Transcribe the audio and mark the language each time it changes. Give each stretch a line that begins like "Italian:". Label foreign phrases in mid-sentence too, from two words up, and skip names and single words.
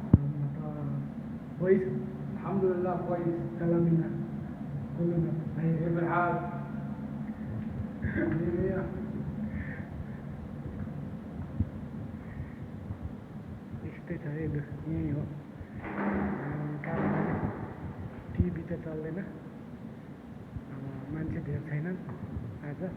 Arabic: كويس الحمد لله كويس. كلامنا كلنا كيف الحال؟
Nepali: यस्तै छ है, यहीँ हो काम गर्ने। टिभी त चल्दैन, मान्छे धेर छैनन् आज।